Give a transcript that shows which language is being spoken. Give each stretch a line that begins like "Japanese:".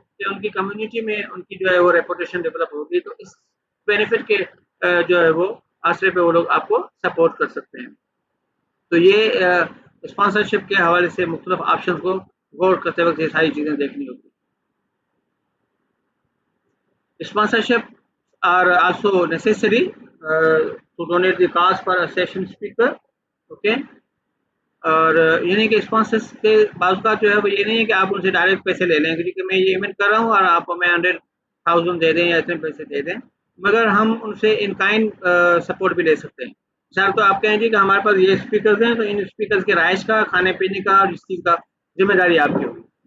Urdu: کہ ان کی کمیونٹی میں ان کی جو ہے وہ ریپوٹیشن ڈیولپ ہوگی. تو اس بینیفٹ کے جو ہے وہ آسرے پہ وہ لوگ آپ کو سپورٹ کر سکتے ہیں. تو یہ اسپانسرشپ کے حوالے سے مختلف آپشن کو غور کرتے وقت یہ ساری چیزیں دیکھنی ہوگی.
English: Sponsorship are also necessary to donate the cost for a session speaker. Okay.
Urdu: اور یہ نہیں کہ اسپانسرس کے بعض کا جو ہے وہ یہ نہیں ہے کہ آپ ان سے ڈائریکٹ پیسے لے لیں کہ میں یہ ایونٹ کر رہا ہوں اور آپ کو میں 100,000 دے دیں یا اتنے پیسے دے دیں, مگر ہم ان سے ان کائنڈ سپورٹ بھی لے سکتے ہیں. مثال تو آپ کہیں گے کہ ہمارے پاس یہ اسپیکرز ہیں تو ان اسپیکرز کے رہائش کا, کھانے پینے کا اور اس چیز کا ذمہ داری آپ کی ہوگی.